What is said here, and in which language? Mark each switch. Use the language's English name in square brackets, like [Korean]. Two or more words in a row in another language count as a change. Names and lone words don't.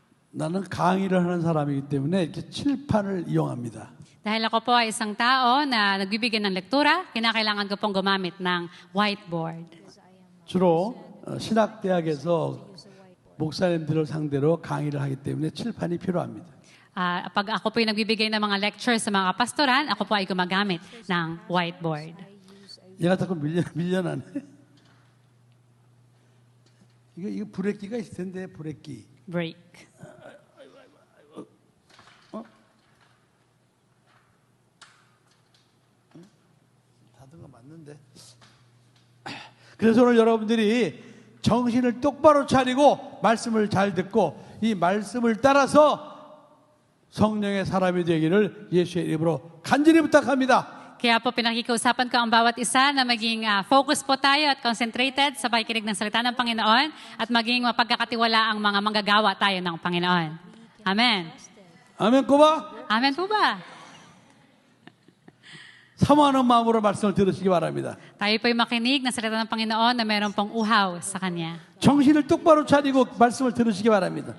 [Korean] 나는 강의를 하는 사람이기 때문에 이렇게 칠판을 이용합니다. [Filipino] Dahil ako po ay isang tao na nagbibigay ng lektura, kinakailangan ko pong gumamit ng whiteboard. [Korean] 주로 신학대학에서 목사님들을 상대로 강의를 하기 때문에 칠판이 필요합니다. [Filipino] Pag ako po ay nagbibigay ng mga lectures sa mga pastoran, ako po ay gumagamit ng whiteboard. [Korean] 얘가 자꾸 밀려나네. 이거 브레이크가 있을 텐데 브레이크. [English] Break. [Korean] 닫은 거 맞는데. 그래서 오늘 여러분들이 정신을 똑바로 차리고 말씀을 잘 듣고 이 말씀을 따라서 성령의 사람이 되기를 예수의 이름으로 간절히 부탁합니다. [Filipino] Kaya po pinakikiusapan ko ang bawat isa na maging focus po tayo at concentrated sa pakikinig ng salita ng Panginoon at maging mapagkakatiwala ang mga manggagawa tayo ng Panginoon. Amen. [Korean] 아멘 꼬바. [Filipino] Amen po ba? [Korean] 사모하는 마음으로 말씀을 들으시기 바랍니다. [Filipino] Tayo po'y makinig ng salita ng Panginoon na meron pong uhaw sa Kanya. [Korean] 정신을 똑바로 차리고 말씀을 들으시기 바랍니다.